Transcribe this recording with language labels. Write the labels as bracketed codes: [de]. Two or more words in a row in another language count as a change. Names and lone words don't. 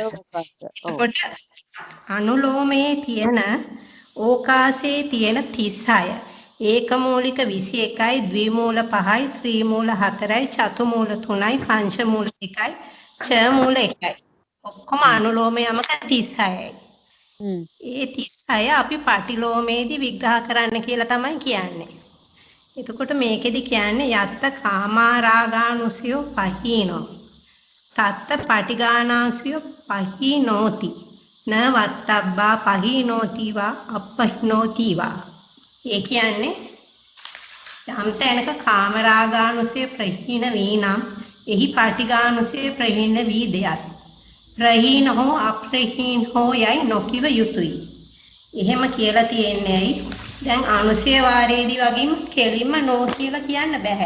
[si] එතකොට අනුලෝමයේ තියෙන ඕකාසයේ තියෙන 36 ඒකමූලික 21යි ද්විමූල 5යි ත්‍රිමූල 4යි චතුමූල 3යි පංචමූල 1යි ඡමූල 1යි ඔක්කොම අනුලෝම යමක 36යි. ඒ 36 අපි පටිලෝමේදී විග්‍රහ කරන්න කියලා තමයි කියන්නේ. එතකොට මේකෙදි කියන්නේ [pi] යත්ත කාමාරාගානුසයෝ පහීනෝ තත්ත පටිගානාසයෝ පහීනෝති න වත්තබ්බා පහීනෝතිවා අපහීනෝතිවා. [si] ඒ කියන්නේ යම් තැනක කාමරාගානුසය ප්‍රහීන වී නම් එහි පටිඝානුසය ප්‍රහීන වී දෙයත් ප්‍රහීන හෝ අප්‍රහීන හෝ යයි නොකිව යුතුයි. එහෙම කියලා තියෙන්නේ ඇයි? දැන් අනුසය වාරයේදී වගේම කෙලින්ම නෝ කියලා කියන්න බෑ.